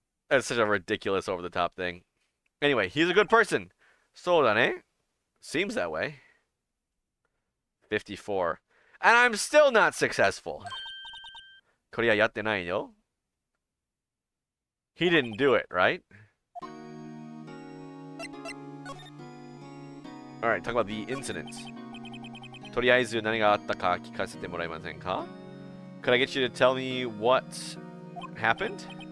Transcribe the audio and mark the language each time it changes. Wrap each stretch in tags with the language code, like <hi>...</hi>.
<en>That's such a ridiculous over-the-top thing. Anyway, he's a good person. So done, eh? Seems that way. 54. And I'm still not successful.</en> <ja>Korea yatte nai yo.</ja> <en>He didn't do it, right? Alright, talk about the incidents.</en> <ja>とりあえず何があったか聞かせてもらえませんか?</ja> <en>Could I get you to tell me what happened?</en>